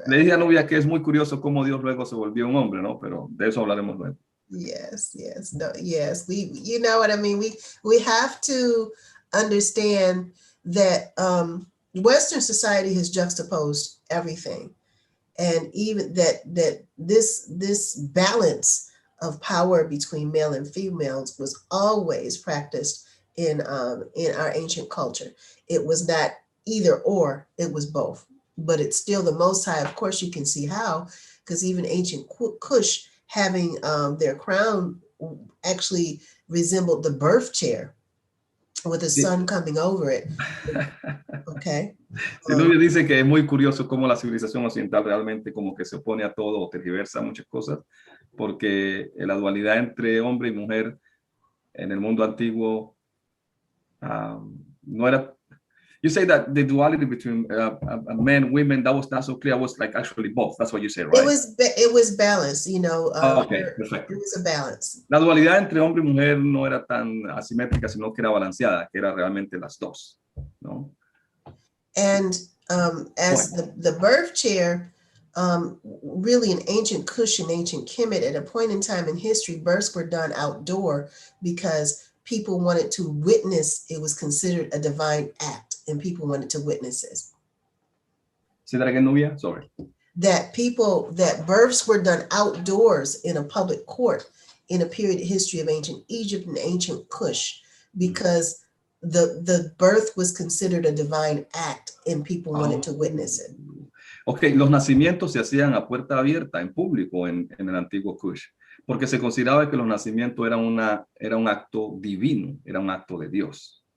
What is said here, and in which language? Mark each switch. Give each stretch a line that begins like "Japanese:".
Spanish: Le dije a Nubia que es muy curioso cómo Dios luego se volvió un hombre, ¿no? Pero de eso hablaremos luego.
English: Yes. You know what I mean? We have to understand that Western society has juxtaposed everything, and even that this balance of power between male and females was always practiced in our ancient culture. It was not either or, it was both. But it's still the Most High. Of course, you can see how, because even ancient Kush having their crown actually resembled the birth chair with the sun coming over it. Okay.
Spanish: Nubia dice que es muy curioso cómo la civilización occidental realmente como que se opone a todo o tergiversa muchas cosas, porque la dualidad entre hombre y mujer en el mundo antiguo no era.
English: You say that the duality between men, women, that was not so clear. It was like actually both. That's what you said, right? It was balanced, you know.
Spanish: Okay, perfecto.
English: It was a balance.
Spanish: La dualidad entre hombre y mujer no era tan asimétrica, sino que era balanceada, que era realmente las dos, ¿no?
English: And as the birth chair, really in ancient Kush and ancient Kemet, at a point in time in history, births were done outdoor because people wanted to witness. It was considered a divine act, and people wanted to witness this. Say that again, Nubia? Sorry. That births were done outdoors in a public court in a period of history of ancient Egypt and ancient Kush, because the birth was considered a divine act and people wanted to witness it.
Spanish: Okay, los nacimientos se hacían a puerta abierta en público en el antiguo Kush, porque se consideraba que los nacimientos era un acto divino, era un acto de Dios.